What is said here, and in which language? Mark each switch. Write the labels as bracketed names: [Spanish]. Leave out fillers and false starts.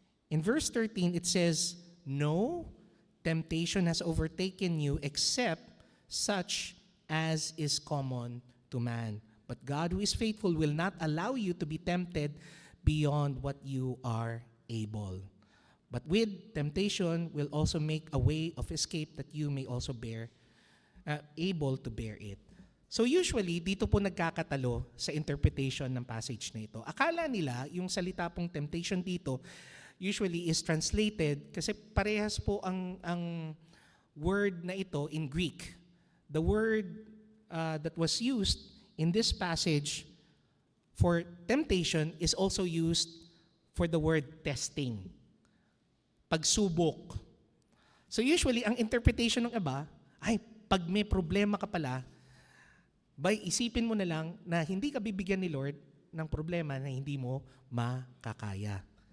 [English] In verse 13, it says, "No temptation has overtaken you except such as is common to man. But God, who is faithful, will not allow you to be tempted beyond what you are able. But with temptation will also make a way of escape that you may also able to bear it." [Filipino] So usually, dito po nagkakatalo sa interpretation ng passage na ito. Akala nila, yung salita pong temptation dito, [English] usually is translated, [Filipino] kasi parehas po ang word na ito in Greek. [English] The word that was used in this passage for temptation is also used for the word testing. [Filipino] Pagsubok. So usually, ang interpretation ng iba, ay, pag may problema ka pala, isipin mo na lang na hindi ka bibigyan ni Lord ng problema na hindi mo makakaya.